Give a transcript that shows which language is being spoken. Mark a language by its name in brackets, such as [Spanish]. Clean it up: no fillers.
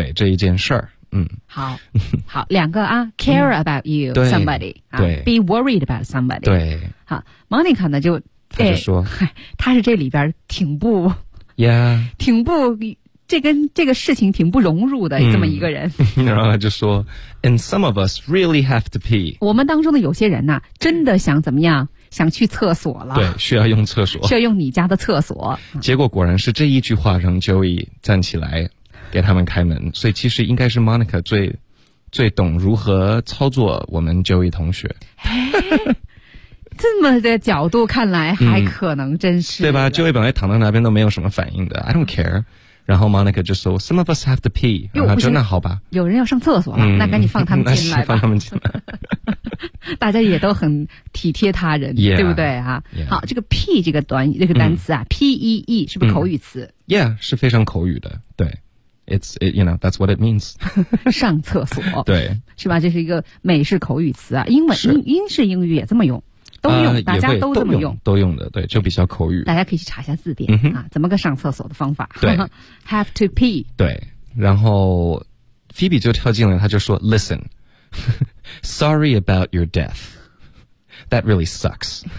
[Chinese] 对这一件事儿，好，两个啊 [English] ，care about you somebody， [Chinese] 对 [English] ，be worried about somebody， [Chinese] 对，好 ，Monica 呢就。他就说、哎、他是这里边挺不、 yeah. 挺不这跟这个事情挺不融入的这么一个人。然后他就说 [English] And some of us really have to pee. [Chinese] 我们当中的有些人呢、啊、真的想怎么样想去厕所了。对需要用厕所。需要用你家的厕所。结果果然是这一句话让 Joey 站起来给他们开门。所以其实应该是 Monica 最懂如何操作我们 Joey 同学。这么的角度看来还可能真是、对吧 Joey 本来躺到那边都没有什么反应的 [English] I don't care [Chinese] 然后 Monica 就说 [English] Some of us have to pee [Chinese] 然后就那好吧有人要上厕所了、那赶紧放他们进来吧放他们进来大家也都很体贴他人 yeah, 对不对、啊 yeah. 好这个 pee 这个短语这个单词啊、P-E-E 是不是口语词、 [English] Yeah [Chinese] 是非常口语的对 [English] you know, that's what it means [Chinese] 上厕所对是吧这是一个美式口语词啊英文英式英语也这么用都用、大家都这么用都用的对就比较口语大家可以去查一下字典、啊怎么个上厕所的方法对 [English] have to pee [Chinese] 对然后 Phoebe 就跳进来他就说 [English] listen sorry about your death that really sucks